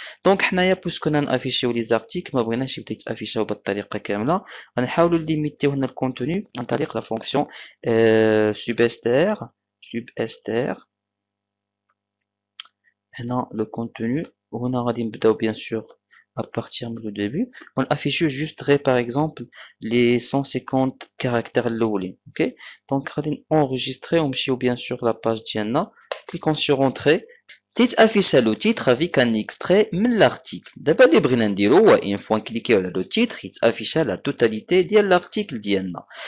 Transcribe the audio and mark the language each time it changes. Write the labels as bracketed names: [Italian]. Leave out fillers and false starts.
[Arabic] دونك حنايا بوسكو نافيشيو لي زارتيكل ما بغيناش يبدا يتافيشاو بالطريقه كامله. غنحاولوا ليميتيو هنا الكونتوني عن طريق لا فونكسيون سوبستر هنا لو كونتوني. وهنا غادي نبداو بيان سور [French] à partir du début. On affiche juste par exemple les 150 caractères [Arabic] الاولين. [French] ok. donc [Arabic] غادي [French] enregistrer [Arabic] ونمشيو [French] bien sûr la page [Arabic] ديالنا. [French] cliquons sur entrée. [Arabic] تيتافيش لو تيتر [French] avec un extrait [Arabic] من [French] l'article. [Arabic] دابا اللي بغينا نديرو هو ان فوا نكليكيو على لو تيتر يتافيش لا توتاليتي ديال لارتيكل ديالنا.